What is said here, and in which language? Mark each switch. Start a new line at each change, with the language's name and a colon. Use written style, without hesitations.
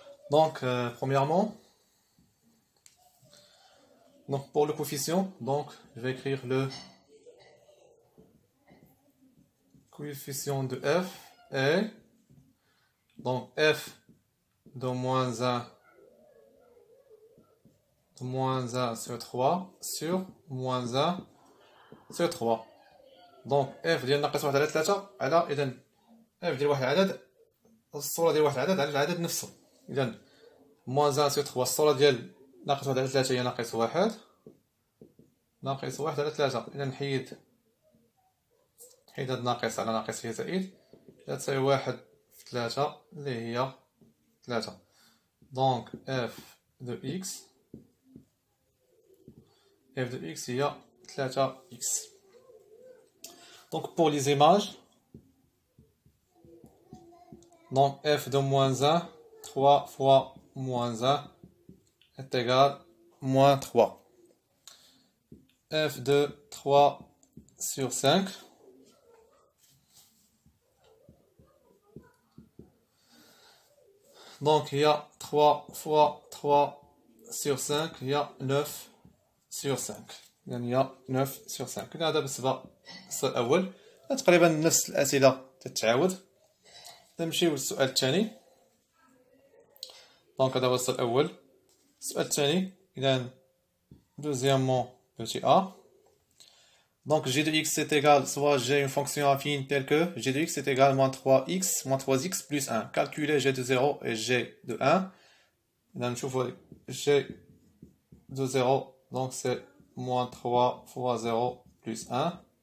French: Donc, premièrement, pour le coefficient, je vais écrire le coefficient de f est f de moins 1 sur 3 sur moins 1 sur 3.
Arabic: Donc f ديال ناقص 1 على 3 على إذا f ديال واحد العدد الصورة ديال واحد العدد على العدد نفسه. إذا
French: moins 1 sur 3
Arabic: الصورة ديال ناقص 1 على 3 هي ناقص 1 على 3. إذا نحيد هاد ناقص على ناقص هي زائد لا تساوي 1 في 3 اللي هي 3. دونك f de x هي 3x.
French: Donc pour les images, f de moins 1, 3 fois moins 1 est égal moins 3. f de 3 sur 5 donc il y a 3 fois 3 sur 5 il y a 9 sur 5.
Arabic: يعني هي 9 sur 5. هذا بالنسبة للسؤال الأول. تقريبا نفس الأسئلة تتعاود. نمشيو للسؤال الثاني. دونك هذا هو السؤال الأول. السؤال الثاني إذا
French: deuxièmement petit a. Donc g de x est égal, soit j'ai une fonction affine telle que g de x est égal moins 3x, moins 3x plus 1. Calculer g de 0 et g de 1. Là, nous trouvons g de 0, donc c'est moins 3 fois 0 plus 1.